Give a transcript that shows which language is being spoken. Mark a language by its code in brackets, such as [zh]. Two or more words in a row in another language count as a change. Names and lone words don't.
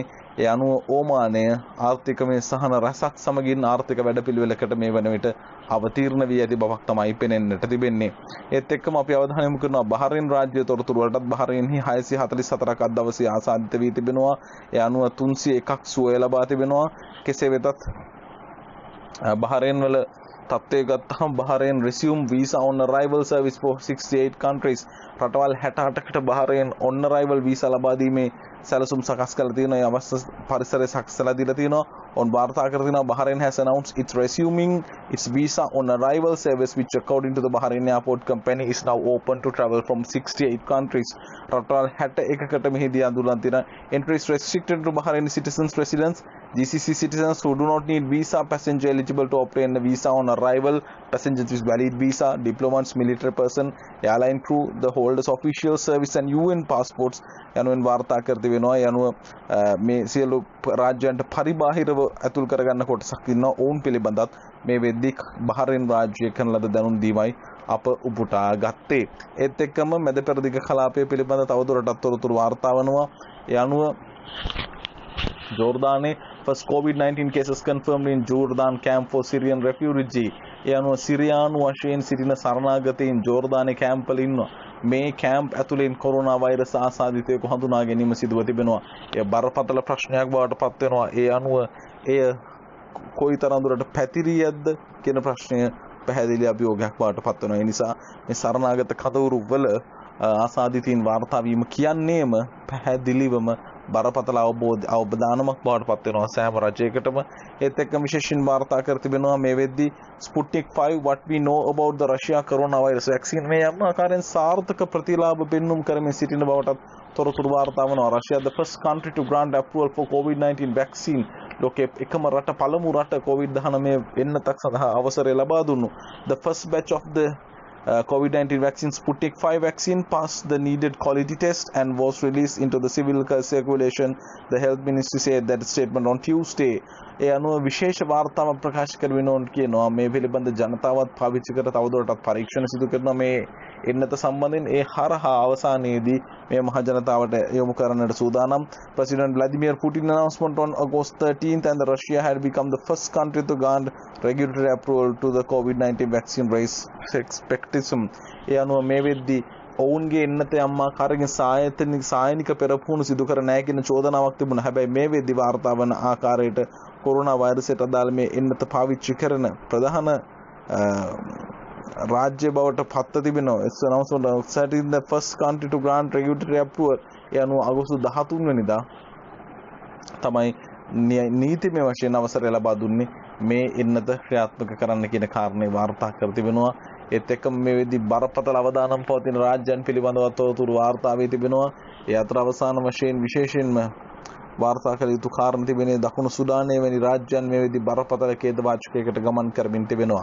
[si] ඒ අනුව ඕමානය ආර්ථිකමය සහන රසක් සමගින් ආර්ථික වැඩපිළිවෙලකට මේ වන විට අවතීර්ණ වී ඇති බවක් තමයි පෙනෙන්නට තිබෙන්නේ. ඒත් එක්කම අපි අවධානය යොමු කරනවා බහරේන් රාජ්‍ය තොරතුරු වලටත්. බහරේන්හි 644ක් අද දවසේ ආසාදිත වී තිබෙනවා. ඒ අනුව 301ක් සුවය ලබා තිබෙනවා. කෙසේ වෙතත් බහරේන් වල තත්ත්වය ගත්තහම බහරේන් [en] resume visa on arrival service for 68 countries. [si] රටවල් 68කට බහරේන් [en] on arrival visa [si] ලබා දීමේ සැලසුම් සකස් කරලා තියෙනවා. ඒ අවශ්‍ය පරිසරය සකස්ලා දීලා තියෙනවා. [en] on [si] වාර්තා කර තියෙනවා [en] Bahrain has announced it's resuming its visa on arrival service which according to the Bahrain airport company is now open to travel from 68 countries. [si] රටවල් 61කට මෙහිදී අඳුරලා තියෙනවා. [en] entry is restricted to Bahraini citizens, residents, GCC citizens who do not need visa, passenger eligible to obtain a visa on arrival, passengers with valid visa, diplomats, military person, airline crew, the holders of official service and UN passports [si] යනුවෙන් වාර්තා කර තිබෙනවා. යනුව මේ සියලු රාජ්‍යයන්ට පරිබාහිරව ඇතුල් කරගන්න කොටසක් ඉන්නවා. ඔවුන් පිළිබඳත් මේ වෙද්දී බහරේන් රාජ්‍ය කරන ලද දැනුම් දීමයි අප උපුටා ගත්තේ. ඒත් එක්කම මැද පෙරදිග කලාපය පිළිබඳ තවදුරටත් තොරතුරු වාර්තා වනවා. ඒ අනුව ජෝර්දානයේ [en] first COVID-19 cases confirmed in Jordan camp for Syrian refugee. [si] ඒ අනුව සිරියානු වශයෙන් සිටින සරණාගතයින් ජෝර්දානයේ කැම්ප් වල ඉන්නවා. මේ කැම්ප් ඇතුළෙන් කොරෝනා වෛරස් ආසාදිතයෙකු හඳුනා ගැනීම සිදුව තිබෙනවා. එය බරපතල ප්‍රශ්නයක් බවට පත් වෙනවා. ඒ අනුව එය කොයිතරම් දුරට පැතිරියක්ද කියන ප්‍රශ්නය පැහැදිලි අභියෝගයක් බවට පත් වෙනවා. ඒ නිසා මේ සරණාගත කඳවුරු වල ආසාදිතයින් වාර්තා වීම කියන්නේම පැහැදිලිවම බරපතල අවබෝධානමක් බවට පත් වෙනවා සෑම රජයකටම. ඒත් එක්ක විශේෂයෙන් වාර්තා කර තිබෙනවා මේ වෙද්දී [en] Sputnik 5 what we know about the Russia coronavirus vaccine [si] මේ යම් ආකාරයෙන් සාර්ථක ප්‍රතිලාභ පෙන්눔 කරමින් සිටින බවටත් තොරතුරු වාර්තා වෙනවා. [en] Russia the first country to grant approval for COVID-19 vaccine. [si] ලෝකයේ එකම රට පළමු රට COVID-19 වෙන්නතක් සඳහා අවසරය ලබා දුන්නු. [en] The first batch of the COVID-19 vaccine Sputnik 5 vaccine passed the needed quality test and was released into the civil circulation. The health ministry said that statement on Tuesday. [si] ඒ අනුව විශේෂ වාර්තාවක් ප්‍රකාශ කරමින් ඕන කියනවා මේ පිළිබඳ ජනතාවත් පාවිච්චි කර තවදුරටත් පරීක්ෂණ සිදු කරනවා මේ එන්නත සම්බන්ධයෙන්. ඒ හරහා අවසානයේදී මේ මහ ජනතාවට යොමු කරන්නට සූදානම්. [en] President Vladimir Putin announcement on August 13th and Russia had become the first country to grant regulatory approval to the COVID-19 vaccine raise expectation. [si] ඒ අනුව මේ වෙද්දී ඔවුන්ගේ එන්නත යම් ආකාරයෙන් සායනික පෙරපුහුණු සිදු කර නැහැ කියන චෝදනාවක් තිබුණා. හැබැයි මේ වෙද්දී වාර්තා වන ආකාරයට කොරෝනා වෛරසයට අදාළ මේ එන්නත පාවිච්චි කරන ප්‍රධාන රාජ්‍ය බවට පත්ව තිබෙනවා. [en] it's announced that in the first country to grant regulatory approval. [si] ඒ අනුව අගෝස්තු 13 වෙනිදා තමයි නීතිමය වශයෙන් අවසරය ලබා දුන්නේ මේ එන්නත ක්‍රියාත්මක කරන්න කියන කාරණේ වාර්තා කර තිබෙනවා. ඒත් එක්කම මේ වෙද්දී බරපතල අවදානම් පවතින රාජ්‍යයන් පිළිබඳව තොරතුරු වාර්තා වී තිබෙනවා. ඒ අතර අවසාන වශයෙන් විශේෂයෙන්ම වාර්තා කළ යුතු කාරණ තිබෙන්නේ දකුණු සුඩානයේ වැනි රාජ්‍යයන් මේ වෙද්දී බරපතල ඛේදවාචකයකට ගමන් කරමින් තිබෙනවා.